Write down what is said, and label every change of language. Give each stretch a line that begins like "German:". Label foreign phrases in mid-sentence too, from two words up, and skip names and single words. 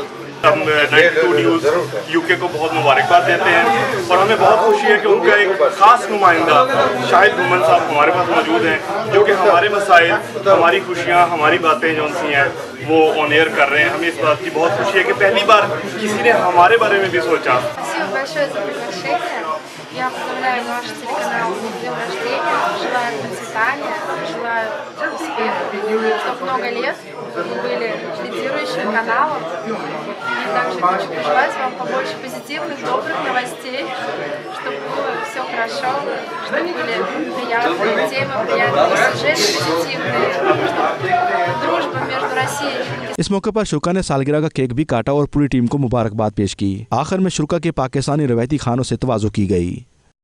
Urdu: ہم 92 نیوز UK کو بہت مبارکباد دیتے ہیں اور ہمیں بہت خوشی ہے کہ ان کا ایک خاص نمائندہ شاہد گھمن صاحب ہمارے پاس موجود ہیں، جو کہ ہمارے مسائل، ہماری خوشیاں، ہماری باتیں جو سی ہیں وہ
English: on air
Urdu: کر رہے ہیں۔ ہمیں اس بات کی بہت خوشی ہے کہ پہلی بار کسی نے ہمارے بارے میں بھی سوچا۔
Russian: Я поздравляю наш телеканал с днем рождения, желаю процветания, желаю успеха, чтобы много лет вы были лидирующим каналом. И также хочу пожелать вам побольше позитивных, добрых новостей, чтобы было все хорошо, чтобы были приятные темы, приятные сюжеты позитивные, чтобы дружба между Россией и
Urdu: اس موقع پر شرکا نے سالگرہ کا کیک بھی کاٹا اور پوری ٹیم کو مبارکباد پیش کی۔ آخر میں شرکا کے پاکستانی روایتی کھانوں سے تواضع کی گئی۔